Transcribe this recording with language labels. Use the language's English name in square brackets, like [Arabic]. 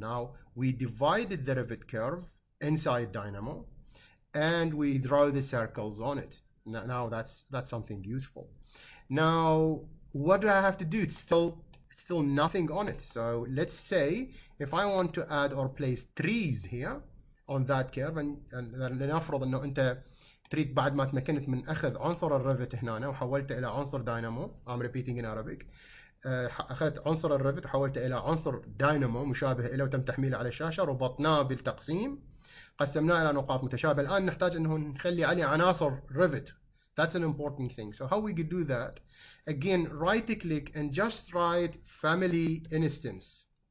[English] Now we divided the Revit curve inside Dynamo, and we draw the circles on it. Now that's something useful. Now what do I have to do? It's still nothing on it. So let's say if I want to add or place trees here on that curve, and [Arabic] لنفرض انه انت تريد بعد ما تمكنت من اخذ عنصر الريفت هنا وحولته الى عنصر داينامو. [English] I'm repeating in Arabic. [Arabic] اخذت عنصر الريفت وحولته الى عنصر داينامو مشابه له وتم تحميله على الشاشه، ربطناه بالتقسيم، قسمناه الى نقاط متشابهه. الان نحتاج انه نخلي عليه عناصر ريفت. [English] That's an important thing. So how we could do that? Again, right click and just write family instance.